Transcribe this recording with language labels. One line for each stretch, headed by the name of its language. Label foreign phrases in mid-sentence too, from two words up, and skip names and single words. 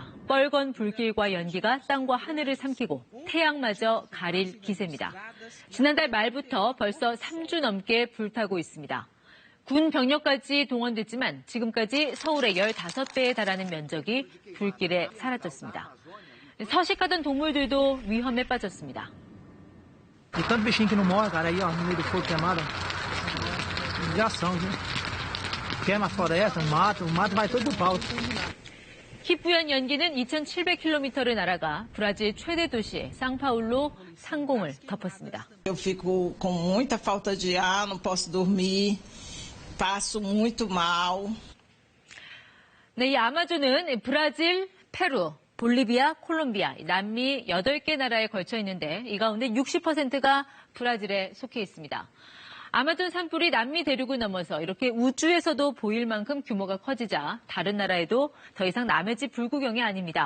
Korean: 뻘건 불길과 연기가 땅과 하늘을 삼키고 태양마저 가릴 기세입니다. 지난달 말부터 벌써 3주 넘게 불타고 있습니다. 군 병력까지 동원됐지만 지금까지 서울의 15배에 달하는 면적이 불길에 사라졌습니다. 서식하던 동물들도 위험에 빠졌습니다.
Portuguese: E tanto bichinho que não morre, cara, aí ó, no meio do fogo queimado. Indignação, viu? Queima a floresta, o mato vai todo pro pau.
Korean: 희뿌연 연기는 2,700km를 날아가 브라질 최대 도시 상파울로 상공을 덮었습니다.
Portuguese: Eu fico com muita falta de ar, não posso dormir, passo muito mal.
Korean: 네, 이 아마존은 브라질, 페루, 볼리비아, 콜롬비아, 남미 8개 나라에 걸쳐 있는데 이 가운데 60%가 브라질에 속해 있습니다. 아마존 산불이 남미 대륙을 넘어서 이렇게 우주에서도 보일 만큼 규모가 커지자 다른 나라에도 더 이상 남의 집 불구경이 아닙니다.